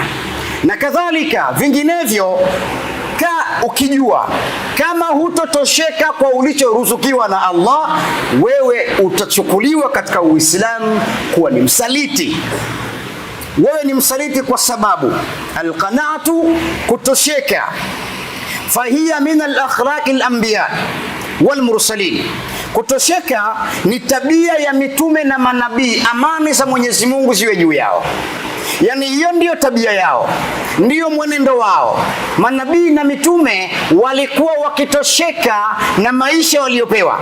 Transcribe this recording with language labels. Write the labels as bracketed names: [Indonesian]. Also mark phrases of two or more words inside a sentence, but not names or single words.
[Swahili] Na kadhalika vinginevyo, ukijua kama hutotosheka kwa ulichoruzukiwa na Allah, wewe utachukuliwa katika Uislamu kuwa ni msaliti. Wewe ni msaliti kwa sababu alqanaatu, kutosheka, [Arabic] فهي من أخلاق الأنبياء والمرسلين. [Swahili] Kutosheka ni tabia ya mitume na manabii, amani za Mwenyezi Mungu ziwe juu yao. Yani hiyo ndiyo tabia yao, ndiyo mwenendo wao. Manabii na mitume walikuwa wakitosheka na maisha waliopewa.